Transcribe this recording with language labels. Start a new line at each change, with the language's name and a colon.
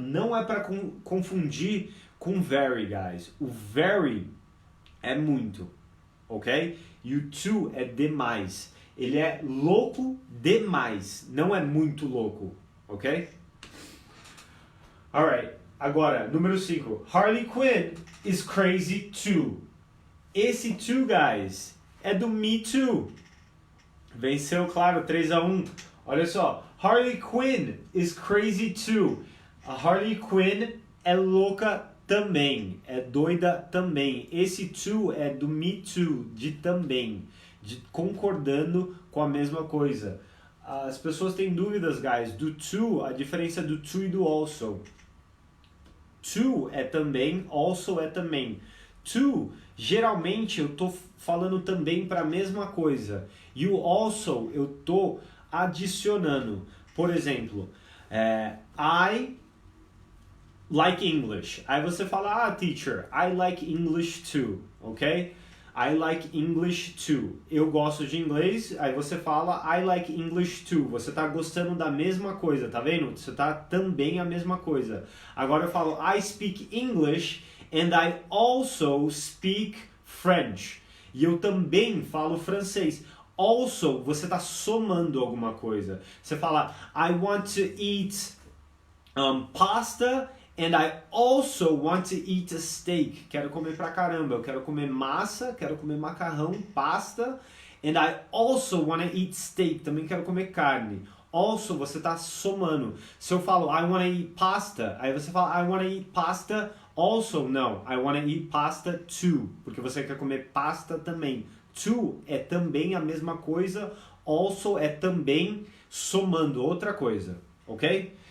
Portuguese: Não é para confundir com very, guys. O very é muito, ok? E o to é demais. Ele é louco demais, não é muito louco, ok? Alright, agora, número 5.
English: Harley Quinn is crazy too.
Portuguese: Esse too, guys, é do Me Too. Venceu, claro, 3-1. Olha só,
English: Harley Quinn is crazy too.
Portuguese: A Harley Quinn é louca também, é doida também. Esse too é do Me Too, de também, de concordando com a mesma coisa. As pessoas têm dúvidas, guys, do to, a diferença do to e do also. To é também, also é também. To, geralmente eu tô falando também para a mesma coisa. E o also eu tô adicionando.
English: Por exemplo, I like English.
Portuguese: Aí você fala,
English: teacher, I like English too, ok? I like English too.
Portuguese: Eu gosto de inglês.
English: Aí você fala, I like English too.
Portuguese: Você tá gostando da mesma coisa, tá vendo? Você tá também a mesma coisa. Agora eu falo,
English: I speak English and I also speak French.
Portuguese: E eu também falo francês. Also, você tá somando alguma coisa. Você fala,
English: I want to eat pasta and I also want to eat a steak.
Portuguese: Quero comer pra caramba. Eu quero comer massa, quero comer macarrão, pasta.
English: And I also want to eat steak.
Portuguese: Também quero comer carne. Also, você tá somando. Se eu falo
English: I want to eat pasta,
Portuguese: aí você fala I want to eat pasta Also, não.
English: I wanna eat pasta too.
Portuguese: Porque você quer comer pasta também. To é também a mesma coisa. Also é também somando outra coisa. Ok?